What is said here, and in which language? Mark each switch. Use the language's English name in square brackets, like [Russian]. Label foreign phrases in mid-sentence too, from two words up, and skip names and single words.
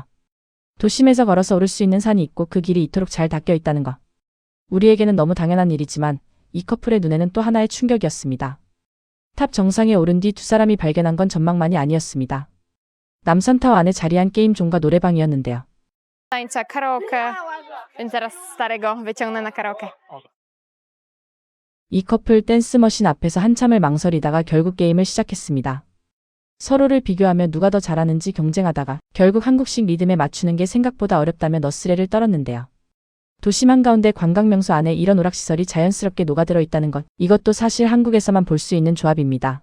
[Korean] 도심에서 걸어서 오를 수 있는 산이 있고 그 길이 이토록 잘 닦여 있다는 것. 우리에게는 너무 당연한 일이지만 이 커플의 눈에는 또 하나의 충격이었습니다. 탑 정상에 오른 뒤 두 사람이 발견한 건 전망만이 아니었습니다. 남산타워 안에 자리한 게임존과 노래방이었는데요. [Polish] tańca karaoke, więc zaraz starego wyciągnę na karaoke. [Korean] 이 커플 댄스머신 앞에서 한참을 망설이다가 결국 게임을 시작했습니다. 서로를 비교하며 누가 더 잘하는지 경쟁하다가 결국 한국식 리듬에 맞추는 게 생각보다 어렵다며 너스레를 떨었는데요. 도심 한가운데 관광명소 안에 이런 오락시설이 자연스럽게 녹아들어 있다는 것, 이것도 사실 한국에서만 볼 수 있는 조합입니다.